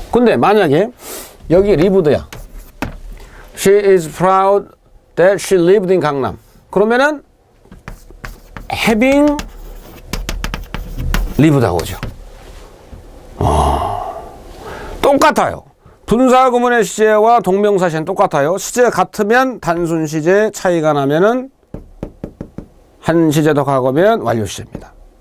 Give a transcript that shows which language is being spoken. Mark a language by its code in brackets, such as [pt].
[ko] 근데 만약에 여기 lived야. [en] She is proud that she lived in 강남. [ko] 그러면은 [en] having lived [ko] 하고 오죠. 똑같아요. 분사 구문의 시제와 동명사 시제는 똑같아요. 시제가 같으면 단순 시제, 차이가 나면은 한 시제 더 가고면 완료 시제입니다.